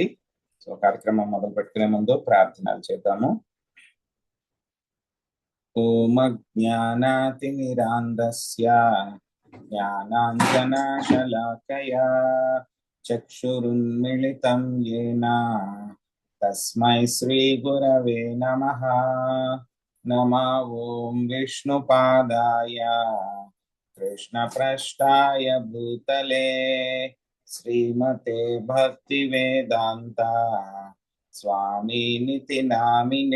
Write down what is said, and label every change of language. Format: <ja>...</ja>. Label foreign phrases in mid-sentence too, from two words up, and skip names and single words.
<te>సో కార్యక్రమం మొదలు పెట్టుకునే ముందు ప్రార్థనలు చేద్దాము.</te> <sa>ఓం జ్ఞానాతిమిరాంధస్య జ్ఞానాంజనశలాకయా చక్షురున్మిళితం యేన తస్మై శ్రీ గురవే నమః. నమో ఓం విష్ణుపాదాయ कृष्णप्रष्टाय भूतले श्रीमते भक्तिवेदांत स्वामिनिति नामिने.</sa>